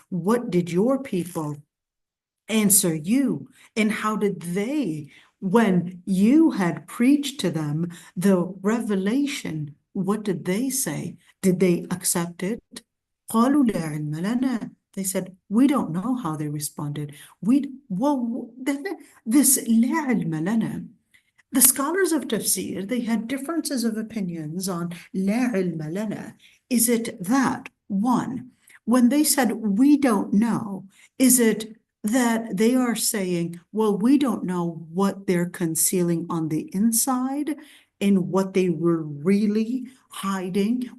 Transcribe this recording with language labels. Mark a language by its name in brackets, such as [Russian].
[English] What did your people answer you? And how did they, when you had preached to them the revelation, what did they say? Did they accept it? [Arabic] قالوا لا علم لنا. [English] They said, we don't know how they responded. This [Arabic] لا علم لنا. [English] The scholars of Tafseer, they had differences of opinions on [Arabic] لا علم لنا. [English] Is it that, one, when they said, we don't know, is it that they are saying, well, we don't know what they're concealing on the inside and what they were really hiding?